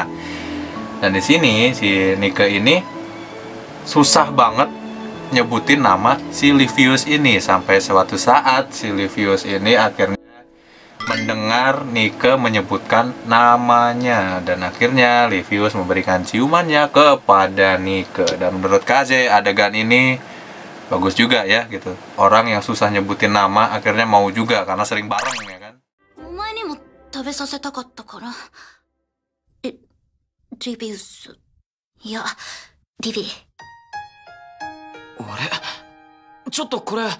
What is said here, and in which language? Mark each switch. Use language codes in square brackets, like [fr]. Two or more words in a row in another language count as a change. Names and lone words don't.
[id] Dan di sini si Nike ini susah banget nyebutin nama si Livius ini sampai suatu saat si Livius ini akhirnya mendengar Nike menyebutkan namanya dan akhirnya Livius memberikan ciumannya kepada Nike. Dan menurut Kaze adegan ini bagus juga ya gitu. Orang yang susah nyebutin nama akhirnya mau juga karena sering bareng ya kan. [ja] 食べさせたかったから。リビウス。いや、リビ。あれ？ちょっとこれ。なん